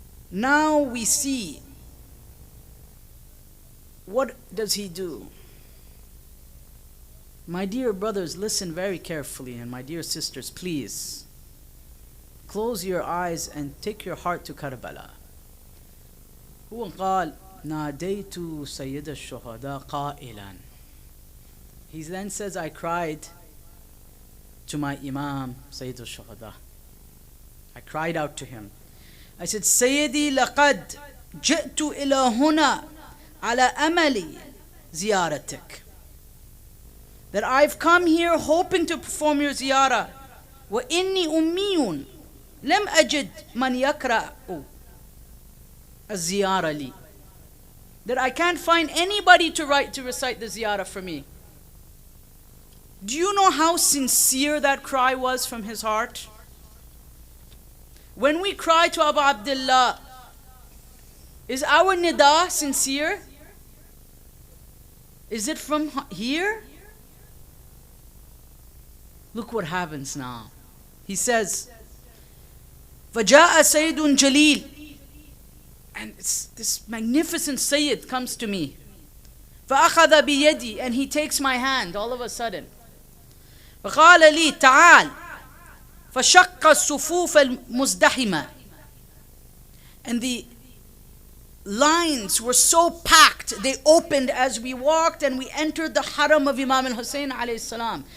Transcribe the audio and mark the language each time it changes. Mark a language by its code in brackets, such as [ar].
[en] Now we see, what does he do? My dear brothers, listen very carefully, and my dear sisters, please close your eyes and take your heart to Karbala. [ar] هو قال ناديت سيد الشهداء قائلا. [en] He then says, I cried to my Imam Sayyid al-Shuhada. I cried out to him. I said, [ar] Sayyidi laqad ji'tu ila huna ala amali ziyaratik. [en] That I've come here hoping to perform your ziyarah. [ar] Wa inni ummiyun lam ajid man yakra'u az-ziyarah li. [en] That I can't find anybody to recite the ziyarah for me. Do you know how sincere that cry was from his heart? When we cry to Abu Abdullah, is our nida sincere? Is it from here? Look what happens now. He says, [ar] فَجَاءَ سَيْدٌ جَلِيلٌ. [en] And this magnificent Sayyid comes to me. [ar] فَأَخَذَ بِيَدِي. [en] And he takes my hand all of a sudden. [ar] فَقَالَ لِي تَعَالَ فَشَقَّ الصُّفُوفَ الْمُزْدَحِمَةِ. [en] And the lines were so packed, they opened as we walked and we entered the haram of Imam al-Hussein alayhi salam.